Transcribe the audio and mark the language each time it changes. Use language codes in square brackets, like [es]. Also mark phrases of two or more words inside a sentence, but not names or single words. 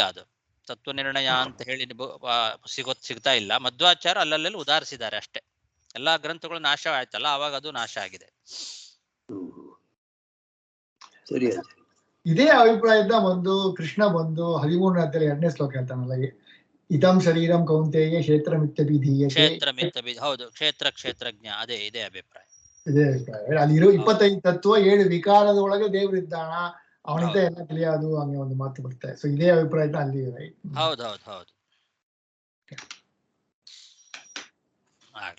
[kn] ಅದು ತತ್ವ ನಿರ್ಣಯ ಅಂತ ಹೇಳಿ ಸಿಗ್ತಾ ಇಲ್ಲ. ಮಧ್ವಾಚಾರ್ಯ ಅಲ್ಲಲ್ಲಿ ಉದಾಹರಿಸಿದ್ದಾರೆ ಅಷ್ಟೇ. ಎಲ್ಲಾ ಗ್ರಂಥಗಳು ನಾಶ ಆಯ್ತಲ್ಲ, ಅವಾಗ ಅದು ನಾಶ ಆಗಿದೆ. ಸರಿ. ಇದೇ ಅಭಿಪ್ರಾಯದ ಒಂದು ಕೃಷ್ಣ ಬಂದು 13ನೇ ಅಧ್ಯಾಯ 2ನೇ ಶ್ಲೋಕ ಹೇಳ್ತಾನಲ್ಲ, [sa] ಇದಂ ಶರೀರಂ ಕೌಂತೆಯ ಕ್ಷೇತ್ರಮಿತ್ಯಭಿಧೀಯತೆ. [kn] ಹೌದು, ಕ್ಷೇತ್ರಜ್ಞ. ಇದೇ ಅಭಿಪ್ರಾಯ. ಇದೇ ಅಭಿಪ್ರಾಯ. ಅಲ್ಲಿರೋ 25 ತತ್ವ 7 ವಿಕಾರದ ಒಳಗೆ ದೇವರಿದ್ದಾನ ಅವನಿಂದ ಹೌದು. ಎಲ್ಲ ತಿಳಿಯೋದು ಹಂಗೆ ಒಂದು ಮಾತು ಬರುತ್ತೆ. ಸೊ ಇದೇ ಅಭಿಪ್ರಾಯ ಅಲ್ಲಿ [en] right? [kn] ಹೌದು ಹೌದು ಹೌದು. ಆಗ್ಲಿ.